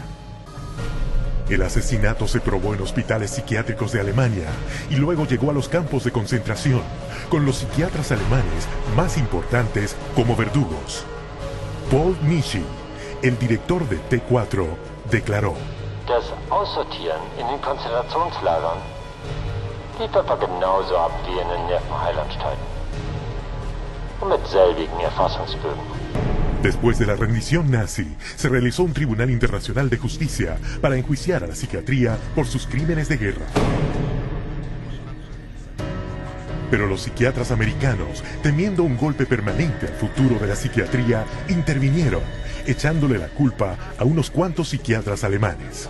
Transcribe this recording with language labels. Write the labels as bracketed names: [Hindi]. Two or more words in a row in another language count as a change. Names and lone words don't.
[Spanish] El asesinato se probó en hospitales psiquiátricos de Alemania y luego llegó a los campos de concentración, con los psiquiatras alemanes más importantes como verdugos. Paul Mischel, el director de T4, declaró: [German] Das Aussortieren in den Konzentrationslagern lief etwa genauso ab wie in den Nervenheilanstalten. Und mit selbigen Erfassungsbögen. [Spanish] Después de la rendición nazi, se realizó un tribunal internacional de justicia para enjuiciar a la psiquiatría por sus crímenes de guerra. Pero los psiquiatras americanos, temiendo un golpe permanente al futuro de la psiquiatría, intervinieron, echándole la culpa a unos cuantos psiquiatras alemanes.